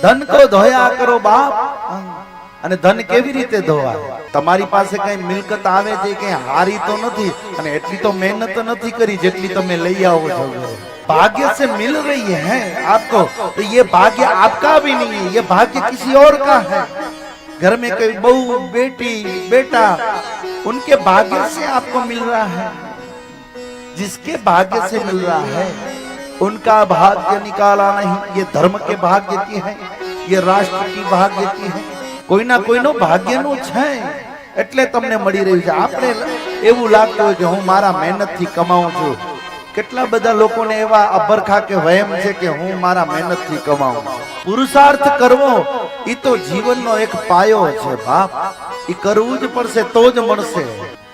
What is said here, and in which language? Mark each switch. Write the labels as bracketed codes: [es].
[gu] ધન કો ધોયા કરો બાપ, અને ધન કેવી રીતે ધોવાય? તમારી પાસે કઈ મિલકત આવે છે કે હારી તો નથી, અને એટલી તો મહેનત નથી કરી જેટલી તમે લઈ આવો છો। [hi] भाग्य से मिल रही है आपको, तो ये भाग्य आपका भी नहीं है, ये भाग्य किसी और का है। घर में कोई बहू बेटी बेटा, उनके भाग्य से आपको मिल रहा है। जिसके भाग्य से मिल रहा है उनका भाग्य निकाला नहीं। ये धर्म के भाग्य की है, ये राष्ट्र की भाग्य की है। [gu] कोई ना कोई नो भाग्य नु छे એટલે તમને મળી રહ્યું છે। આપણે એવું લાગતું હોય કે હું મારા મહેનતથી કમાઉં છું। કેટલા બધા લોકોને એવા અભરખા કે વહેમ છે કે હું મારા મહેનતથી કમાઉં છું। પુરુષાર્થ કરવો ઈ તો જીવનનો એક પાયો છે બાપ, ઈ કરવું જ પડશે તો જ મળશે।